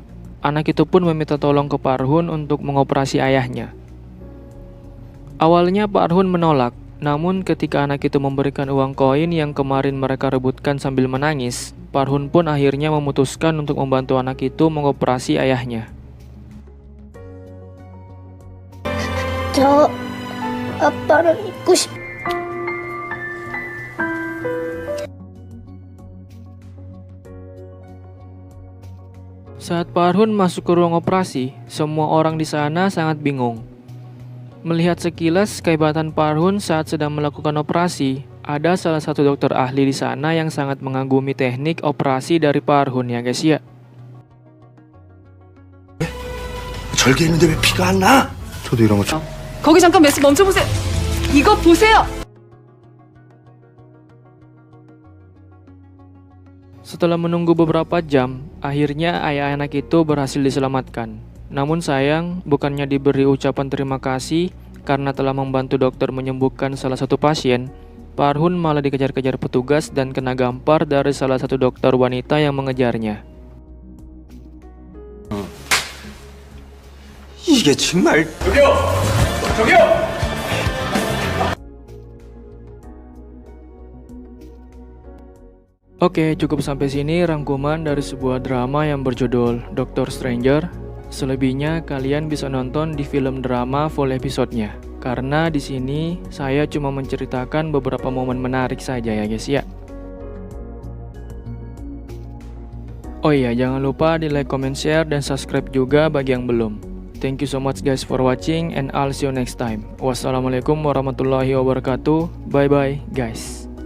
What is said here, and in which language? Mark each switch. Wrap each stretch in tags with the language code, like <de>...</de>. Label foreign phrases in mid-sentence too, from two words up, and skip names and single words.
<id>Anak itu pun meminta tolong ke Parhun untuk mengoperasi ayahnya. Awalnya Parhun menolak, namun ketika anak itu memberikan uang koin yang kemarin mereka rebutkan sambil menangis, Parhun pun akhirnya memutuskan untuk membantu anak itu mengoperasi ayahnya.</id> <ko>저 아빠랑 있고 싶.</ko> <id>Saat Parhun masuk ke ruang operasi, semua orang di sana sangat bingung. Melihat sekilas kehebatan Parhun saat sedang melakukan operasi, ada salah satu dokter ahli di sana yang sangat mengagumi teknik operasi dari Parhun ya guys ya.</id> <ko>절개했는데 왜 피가 안 나? 저도 이런 거 거기 잠깐 메스 멈춰보세요. 이거 보세요.</ko> <id>Setelah menunggu beberapa jam, akhirnya ayah anak itu berhasil diselamatkan. Namun sayang, bukannya diberi ucapan terima kasih karena telah membantu dokter menyembuhkan salah satu pasien, Parhun malah dikejar-kejar petugas dan kena gampar dari salah satu dokter wanita yang mengejarnya.</id> <ko>이게 정말...</ko> <id>Oke, cukup sampai sini rangkuman dari sebuah drama yang berjudul Doctor Stranger. Selebihnya kalian bisa nonton di film drama full episodenya. Karena di sini saya cuma menceritakan beberapa momen menarik saja ya guys ya. Oh iya, jangan lupa di like, comment, share, dan subscribe juga bagi yang belum.</id> <en>Thank you so much guys for watching and I'll see you next time.</en> <ar>والسلام عليكم ورحمة الله وبركاته.</ar> <en>Bye bye guys.</en>